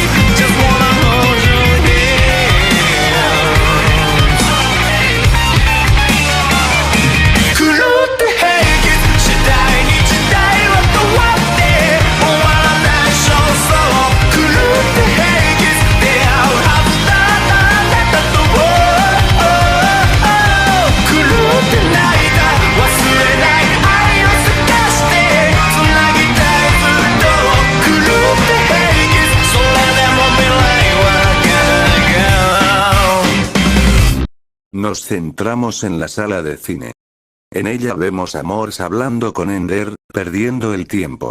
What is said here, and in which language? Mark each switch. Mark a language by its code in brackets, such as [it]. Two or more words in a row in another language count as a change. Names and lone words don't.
[en] Just wanna hold your hand. [ja] 狂って平気、次第に時代は変わって終わらない焦燥。狂って平気、出会うはずだったあなたと。狂ってないだ、忘れない。 [es] Nos centramos en la sala de cine. En ella vemos a Morse hablando con Ender, perdiendo el tiempo.